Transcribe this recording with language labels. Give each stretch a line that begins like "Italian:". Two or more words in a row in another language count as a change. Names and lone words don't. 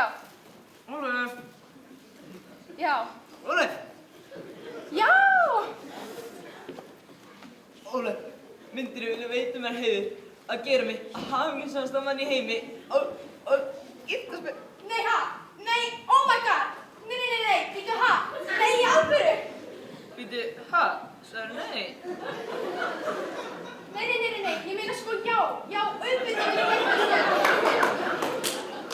Icelandic: Ólöf. Já. Ólöf. Já! Ólöf, myndirðu vilja veita mér heiður að gera mig að hamingjusamasta mann í heimi og giftast mér? Nei, ha? Nei,
English: oh my god!
Icelandic: Nei, býtu, ha? Nei, í alvöru! Býtu, ha? Sagði nei? Nei, ég meina sko já, auðvitað vil ég giftast þér.